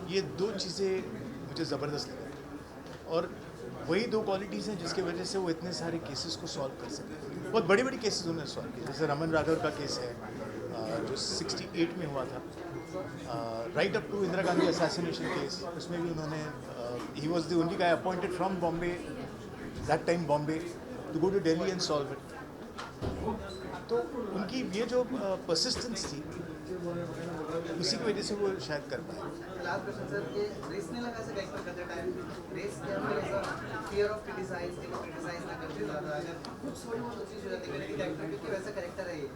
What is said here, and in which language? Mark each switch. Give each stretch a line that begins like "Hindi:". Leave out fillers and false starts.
Hindi: ये दो चीज़ें मुझे ज़बरदस्त लगी और वही दो क्वालिटीज़ हैं जिसकी वजह से वो इतने सारे केसेस को सॉल्व कर सकते हैं. बहुत बड़ी बड़ी केसेस उन्होंने सॉल्व किए. जैसे रमन राघव का केस है जो 68 में हुआ था, right up to Indira Gandhi assassination case, उसमें भी उन्होंने
English: he was the only guy appointed from Bombay, that time Bombay, to go to Delhi and solve it.
Hindi: तो उनकी ये जो persistence थी, उसी की वजह से वो शायद कर पाए. लास्ट क्वेश्चन सर, ये रेस नहीं लगा ऐसे कैरेक्टर करते टाइम, रेस क्या फिर ऐसा फियर ऑफ क्रिटिसाइज ना करते ज़्यादा, अगर कुछ थोड़ी बहुत चीज़ हो जाती है कैरेक्टर, क्योंकि वैसा कैरेक्टर है ये.